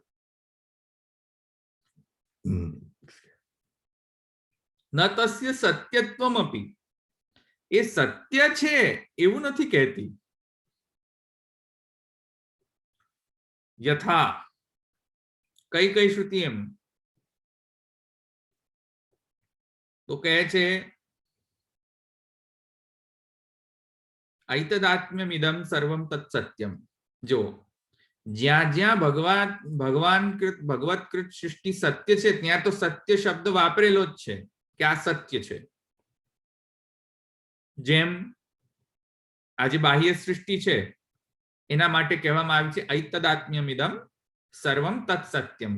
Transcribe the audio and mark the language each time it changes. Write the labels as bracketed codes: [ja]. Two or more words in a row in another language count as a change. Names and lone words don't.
[sa] न तस्य सत्यत्वमपी, [gu] એ સત્ય છે એવું નથી કહેતી. યથા, કઈ કઈ શ્રુતિ એમ? તો કહે છે [sa] ऐतदात्म्यमिदं सर्वं तत्सत्यम. [gu] जो જ્યાં જ્યાં ભગવત્કૃત સૃષ્ટિ સત્ય છે ત્યાં તો સત્ય શબ્દ વાપરેલો જ છે કે આ સત્ય છે. જેમ આજે બાહ્ય સૃષ્ટિ છે એના માટે કહેવામાં આવ્યું છે [sa] ऐतदात्म्यमिदं सर्वम तत्सत्यम.